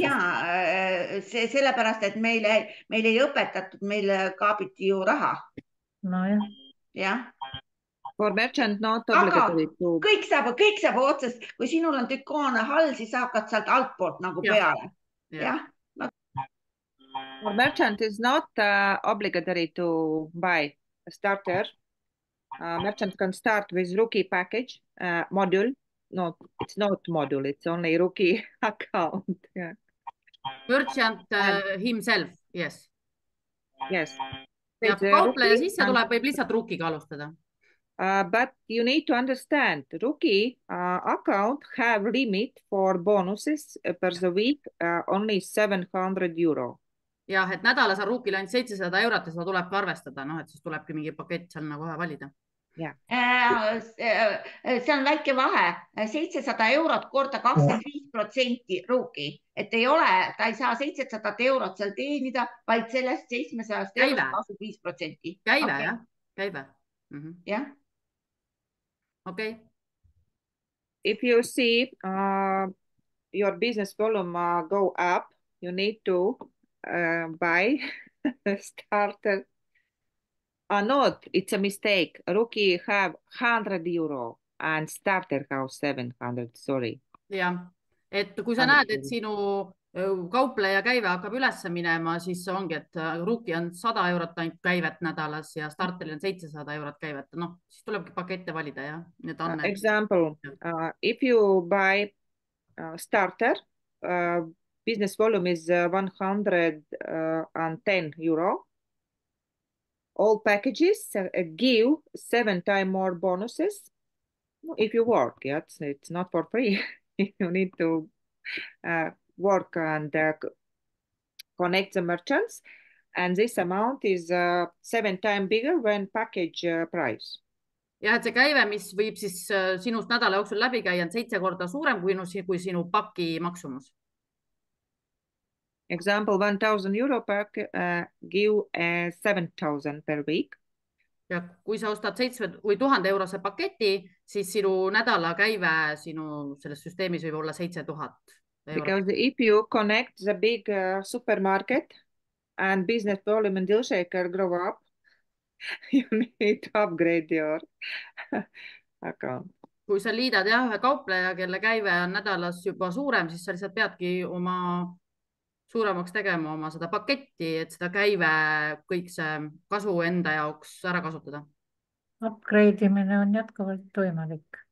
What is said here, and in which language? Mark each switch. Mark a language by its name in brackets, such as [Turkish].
[Estonian] Ja, sellepärast, et meil ei õpetatud, meil kaabiti ju raha. No jah. Jah. [English] For merchant not obligatory to... [Estonian] Kõik saab otsest, kui sinul on tükoon hall, siis hakkad sealt altpoolt nagu peale. Jah. [English] For merchant is not obligatory to buy a starter. Merchant can start with rookie package module. No, it's not module, it's only rookie account. Yeah. Merchant himself, yes. Yes. [Estonian] Ja kaupleja sisse tuleb, võib lihtsalt rookiga alustada. [English] But you need to understand, rookie account have limit for bonuses per the week only 700 euro. [Estonian] Jah, et nädalas on ruukil ainult 700 eurot ja seda tuleb ka arvestada, et siis tulebki mingi pakett seal nagu kohe valida. See on väike vahe, 700 eurot korda 25% ruuki, et ei ole, ta ei saa 700 eurot seal teenida, vaid sellest 700 eurot 25%. Käive, jah? Käive. Jah. [English] Okay. If you see your business volume go up, you need to buy starter. Not, it's a mistake. Rookie have 100 euro and starter have 700, sorry. [Estonian] Jah, et kui sa näed, et sinu kaupleja käive hakkab ülesse minema, siis ongi, et Rookie on 100 eurot ainult käivet nädalas ja Starteril on 700 eurot käivet. Noh, siis tulebki pakette valida ja need on [English] Example, if you buy starter, business volume is 110 euro. All packages give 7 times more bonuses if you work. Yeah, it's not for free. You need to work and connect the merchants, and this amount is 7 times bigger when package price. [Estonian] Ja et see käive, mis võib siis sinust nädala jooksul läbi käia, on 7 korda suurem kui sinu paki maksumus. [English] Example, 1,000 euro pack give 7,000 per week. [Estonian] Ja kui sa ostad 1000 eurose paketi, siis sinu nädala käive sinu selles süsteemis võib olla 7,000 eurot. [English] Because if you connect the big supermarket and business volume and deal shaker grow up, you need to upgrade your account. [Estonian] Kui sa liidad ühe kaupleja, kelle käive on nädalas juba suurem, siis sa lihtsalt peadki oma suuremaks tegema oma seda paketti, et seda käive kõik see kasu enda jaoks ära kasutada. Upgrade imine on jätkuvalt võimalik.